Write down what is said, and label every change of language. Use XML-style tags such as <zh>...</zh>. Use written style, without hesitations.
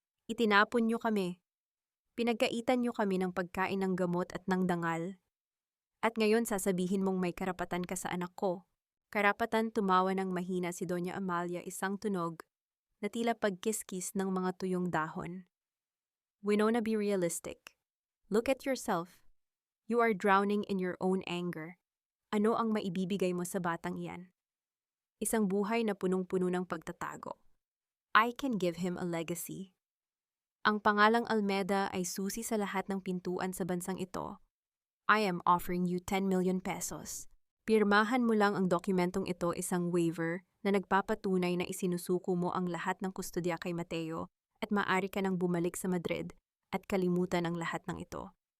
<tl>Itinapon niyo kami. Pinagkaitan niyo kami ng pagkain ng gamot at ng dangal. At ngayon sasabihin mong may karapatan ka sa anak ko. Karapatan, tumawa ng mahina si Doña Amalia, isang tunog na tila pagkiskis ng mga tuyong dahon.</tl> <en>Winona, be realistic. Look at yourself. You are drowning in your own anger.</en> <tl>Ano ang maibibigay mo sa batang iyan? Isang buhay na punong-puno ng pagtatago.</tl> <en>I can give him a legacy.</en> <tl>Ang pangalang Almeida ay susi sa lahat ng pintuan sa bansang ito.</tl> <en>I am offering you 10 million pesos.</en> <tl>Pirmahan mo lang ang dokumentong ito, isang waiver na nagpapatunay na isinusuko mo ang lahat ng kustodya kay Mateo at maaari ka nang bumalik sa Madrid at kalimutan ang lahat ng ito.</tl>